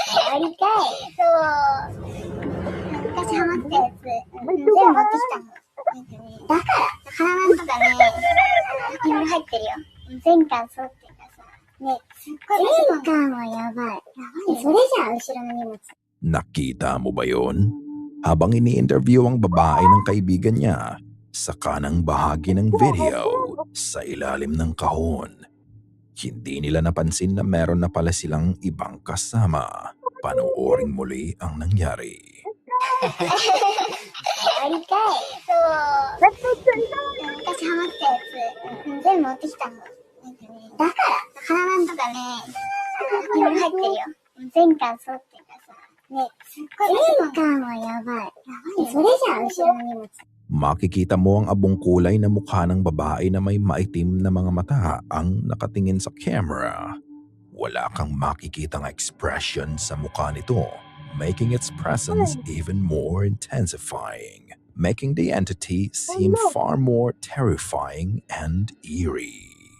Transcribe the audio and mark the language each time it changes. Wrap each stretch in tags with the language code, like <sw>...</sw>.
<ja>やりたい。そう。昔ハマったやつ。全部持ってきたの。だから、花なんとかね、いろいろ入ってるよ。全巻そうっていうかさ。ね、すっごい。全巻はやばい。それじゃあ、後ろの荷物。</ja> <tl>Nakita mo ba yon? Habang ini-interview ang babae ng kaibigan niya, sa kanang bahagi ng video, sa ilalim ng kahon. Hindi nila napansin na meron na pala silang ibang kasama. Panooring muli ang nangyari.</tl> <ja>やりたい。そう。昔ハマったやつ、全部持ってきたの。だから、花なんとかね、いろいろ入ってるよ。全巻そうっていうかさ。ね、すっごい。全巻はやばい。それじゃあ、後ろの荷物。</ja> <tl>Makikita mo ang abong kulay na mukha ng babae na may maitim na mga mata ang nakatingin sa camera. Wala kang makikitang expression sa mukha nito,</tl> <en>making its presence even more intensifying, making the entity seem far more terrifying and eerie.</en>